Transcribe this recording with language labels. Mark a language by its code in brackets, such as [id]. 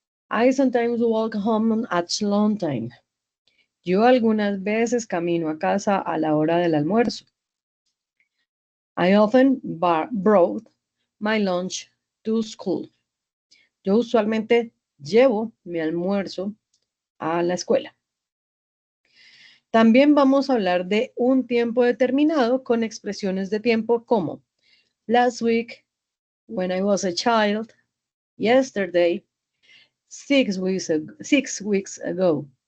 [en] I sometimes walk home at lunchtime. [es] Yo algunas veces camino a casa a la hora del almuerzo. [en] I often brought my lunch to school. [es] Yo usualmente llevo mi almuerzo a la escuela. También vamos a hablar de un tiempo determinado con expresiones de tiempo como [en] last week, when I was a child, yesterday, 6 weeks ago.